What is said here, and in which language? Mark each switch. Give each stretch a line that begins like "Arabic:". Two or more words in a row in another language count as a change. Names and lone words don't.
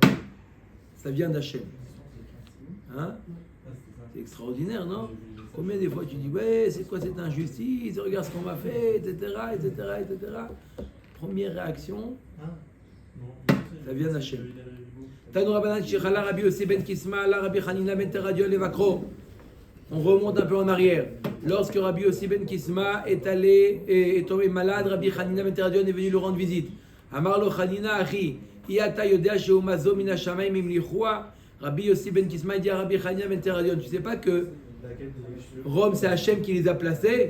French: Ça vient d'Hachem. Hein? C'est extraordinaire, non? Combien des fois tu dis, ouais, c'est quoi cette injustice? Regarde ce qu'on m'a fait, etc. Première réaction, ça vient d'Hachem.
Hebrew: תנו רבנן כשחלה רבי יוסי בן קיסמא, הלך רבי חנינא בן תרדיון לבקרו.
French: On remonte un peu en arrière. Lorsque Rabbi Yossi ben Kisma est tombé malade, Rabbi Hanina ben Teradion est venu lui rendre visite.
Hebrew: אמר לו חנינא אחי.
French: Rabbi Yossi ben Kisma dit à Rabbi Hanina ben Teradion, tu sais pas que Rome c'est Hachem qui les a placés?